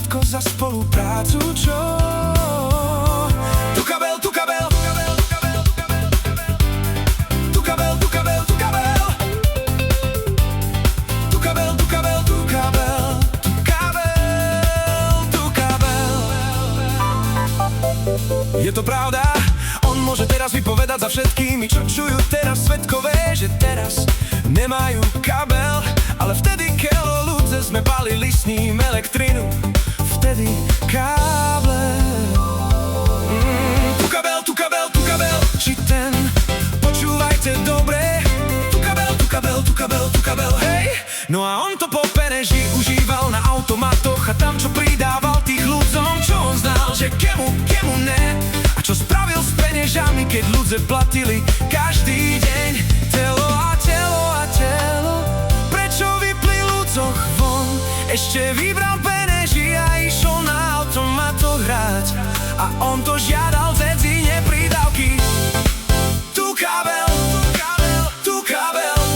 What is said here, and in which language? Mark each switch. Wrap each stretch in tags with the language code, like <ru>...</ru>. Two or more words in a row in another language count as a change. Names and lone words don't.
<sk>za spoluprácu, čo? Tu kabel, tu kabel, tu kabel, tu kabel, tu kabel, tu kabel, tu kabel, tu kabel, tu kabel, tu kabel, tu kabel, tu kabel. Je to pravda, on môže teraz vypovedať za všetkými, čo čujú teraz svedkové, že teraz nemajú kabel, ale vtedy kelo ľudze sme palili s ním elektrinu. Vtedy káble. Tu kabel, tu kabel, tu kabel, či ten, počúvajte dobre. Tu kabel, tu kabel, tu kabel, tu kabel, hej. No a on to po peneži užíval na automatoch a tam čo pridával tých ľudzom, čo on znal, že kemu ne. A čo spravil s penežami, keď ľudze platili každý deň. Telo a telo a telo, prečo vypli ľudzoch von? Ešte vybral peneži a išiel na automato hrať. A on to žiadal dzedzine pridávky. Tu kabel, tu kabel, tu kabel,</sk>